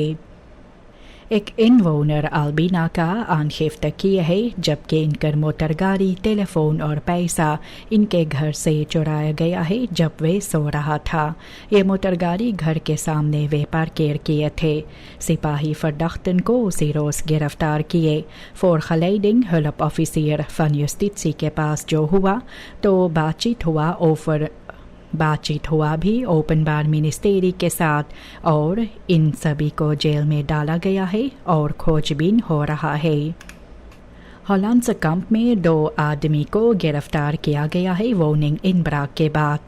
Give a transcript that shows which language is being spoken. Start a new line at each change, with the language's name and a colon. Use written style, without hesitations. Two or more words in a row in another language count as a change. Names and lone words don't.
Caribbean Hindustani: एक इनवोनर अल्बिना का आंशिफ्त किया है जबकि इनकर मोटरगाड़ी टेलीफोन और पैसा इनके घर से चुराया गया है जब वे सो रहा था। ये मोटरगाड़ी घर के सामने वे पार्केर किए थे। सिपाही verdachten को उसी रोज गिरफ्तार किए।
Dutch: voorgeleiding hulp officier van justitie
Caribbean Hindustani: के पास जो हुआ तो बातचीत हुआ भी ओपनबार मिनिस्टेरी के साथ और इन सभी को जेल में डाला गया है और खोजबीन हो रहा है। हॉलैंड कैंप में 2 आदमी को गिरफ्तार किया गया है
Dutch: woning inbraak
Caribbean Hindustani: के बाद।